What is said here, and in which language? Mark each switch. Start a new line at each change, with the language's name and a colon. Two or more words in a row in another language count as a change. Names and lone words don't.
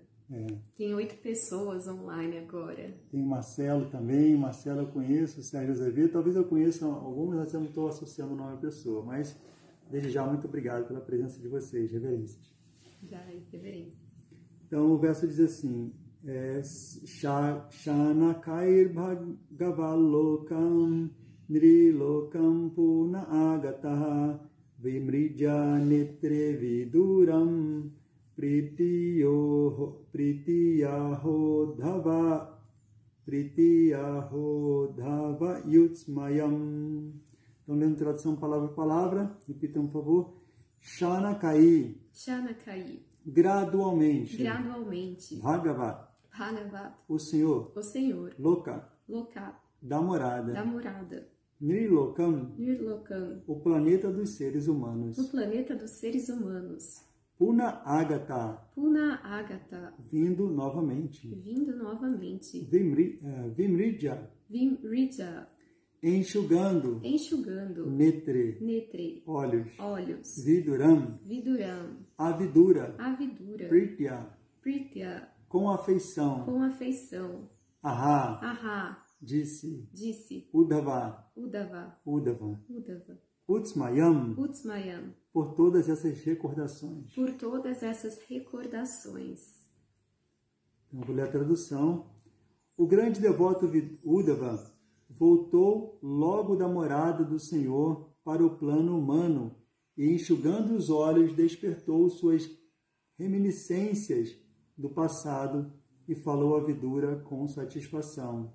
Portuguese: Tem 8 pessoas online agora. Tem o Marcelo também. Marcelo eu conheço, Sérgio Azevedo. Talvez eu conheça algumas, mas eu não estou associando o nome à pessoa, mas desde já, muito obrigado pela presença de vocês, reverências. Já, reverências. Então, o verso diz assim,
Sanskrit: Shanakair Bhagavalokam Nrilokam Puna Agataha Vimrija netre viduram pritiyaho dhava yutsmayam.
Portuguese: Então, lendo tradução palavra por palavra, repitam, por favor.
Sanskrit: Shanakai. Shanakai.
Portuguese: Gradualmente. Gradualmente.
Sanskrit: Bhagavat. Bhagavat.
Portuguese: O Senhor. O Senhor.
Sanskrit: Loka. Loka.
Portuguese: Da morada. Da morada.
Sanskrit: Nirlokam. Nirlokam.
Portuguese: O planeta dos seres humanos. O planeta dos seres humanos.
Sanskrit: Puna Agata. Puna Agata.
Portuguese: Vindo novamente. Vindo novamente.
Sanskrit: Vimrija. Vimrija.
Portuguese: Enxugando. Enxugando.
Sanskrit: Netre. Netre.
Portuguese: Olhos. Olhos.
Sanskrit: Viduram. Viduram. Avidura. Avidura. Pritya. Pritya.
Portuguese: Com afeição. Com afeição.
Sanskrit: Ahá. Ahá.
Portuguese: Disse. Disse. Udava. Udava. Udava. Udava.
Sanskrit: Utsmayam. Utsmayam.
Portuguese: Por todas essas recordações. Por todas essas recordações. Então, vou ler a tradução. O grande devoto Uddhava voltou logo da morada do Senhor para o plano humano e, enxugando os olhos, despertou suas reminiscências do passado e falou a Vidura com satisfação.